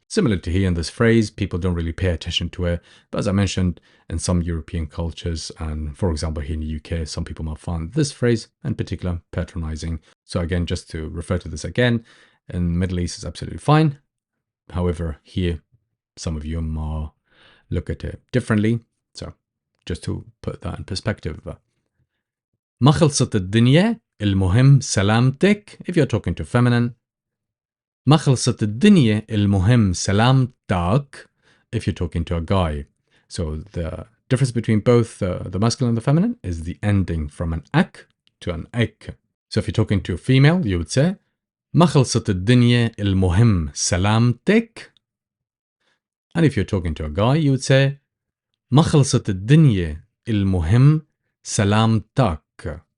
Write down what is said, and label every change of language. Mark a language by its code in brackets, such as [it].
[en] Similar to here in this phrase, people don't really pay attention to it. But as I mentioned, in some European cultures, and for example, here in the UK, some people might find this phrase in particular patronizing. So again, just to refer to this again, in the Middle East is absolutely fine. However, here, some of you might look at it differently. So just to put that in perspective. [ar] ما خلصت الدنيا, المهم سلامتك. [en] If you're talking to feminine. [ar] ما خلصت الدنيا, المهم سلامتك. [en] If you're talking to a guy. So the difference between both the masculine and the feminine is the ending from an ak to an ek. So if you're talking to a female, you would say ما خلصت الدنيا, المهم سلامتك. And if you're talking to a guy, you would say ما خلصت الدنيا, المهم سلامتك.